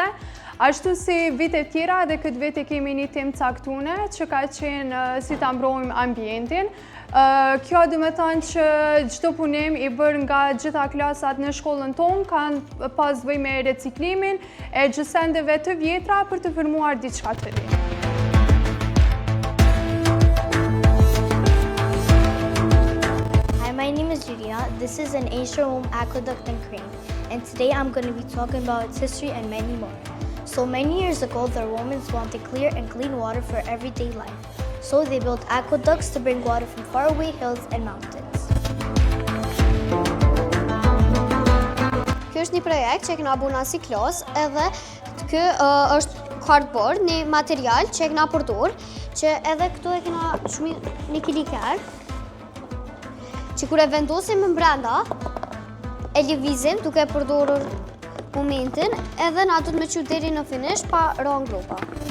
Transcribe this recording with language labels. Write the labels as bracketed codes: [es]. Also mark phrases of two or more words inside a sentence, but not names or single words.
[sq] Ashtu si vitet tjera, edhe këtë vit e kemi një temë caktune që ka qenë si ta mbrojmë ambientin. Kjo do të thonë që çdo punim i bërë nga gjitha klasat në shkollën tonë kanë pas bëj me reciklimin e gjësendeve të vjetra për të formuar diçka të re. [en] Hi, my name is Julia. This is an ancient Rome aqueduct and crane, and today I'm going to be talking about its history and many more. So many years ago, the Romans wanted clear and clean water for everyday life. So they built aqueducts to bring water from faraway hills and mountains. [sq] Ky është një projekt që e kena buna si klas, edhe ky është cardboard, një material që e kena përdor, që edhe këtu e kena një kiliker, që kur e vendosim në brenda, e lëvizim duke përdorur momentin, edhe na do të më çu deri në finish pa rënë gropa.